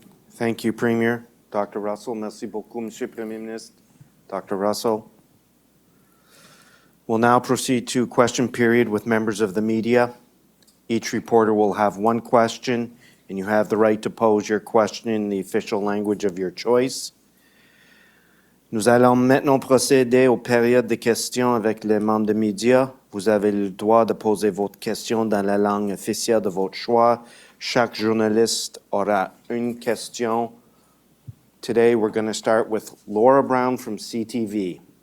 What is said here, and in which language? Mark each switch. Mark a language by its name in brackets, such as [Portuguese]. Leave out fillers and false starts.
[English] Thank you, Premier. Dr. Russell, [French] merci beaucoup, Monsieur le Premier ministre. [English] Dr. Russell. We'll now proceed to question period with members of the media. Each reporter will have one question, and you have the right to pose your question in the official language of your choice. [French] Nous allons maintenant procéder aux périodes de questions avec les membres des médias. Vous avez le droit de poser votre question dans la langue officielle de votre choix. Chaque journaliste aura une question. [English] Today we're going to start with Laura Brown from CTV.